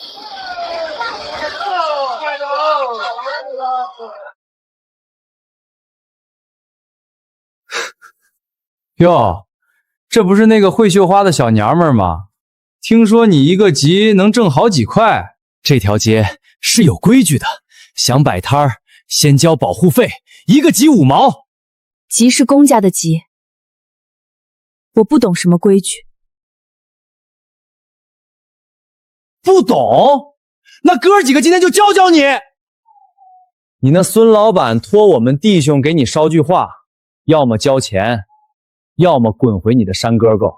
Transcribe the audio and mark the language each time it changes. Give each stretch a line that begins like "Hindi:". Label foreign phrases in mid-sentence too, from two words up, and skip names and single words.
Chinese: 喲，這不是那個會繡花的小娘們兒嗎？聽說你一個集能掙好幾塊。這條街是有規矩的，想擺攤兒先交保護費，1個集5 毛。集是公家的集，我不懂什麼規矩。不懂？那哥儿幾個今天就教教你。你那孙老板托我們弟兄給你捎句話，要麼交錢，要麼滾回你的山哥哥。